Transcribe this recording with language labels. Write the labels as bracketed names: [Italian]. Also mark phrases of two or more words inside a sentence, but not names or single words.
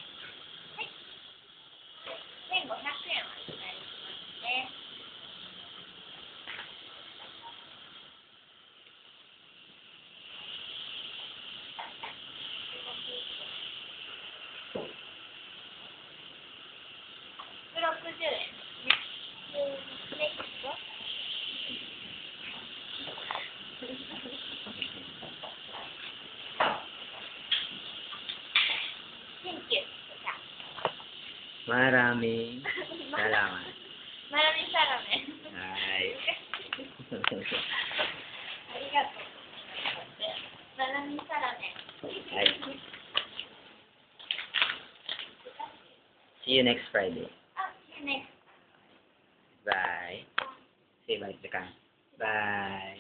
[Japanese] 1500 円はお願いしますね。160円。 [English] ネクスト。Thank you. [Filipino] Maraming salamat. Maraming salamat. [English] Hi. [Filipino] ありがとう。Maraming salamat. [English] Hi. See you next Friday. See you next. Bye. Say bye to the camera. Bye.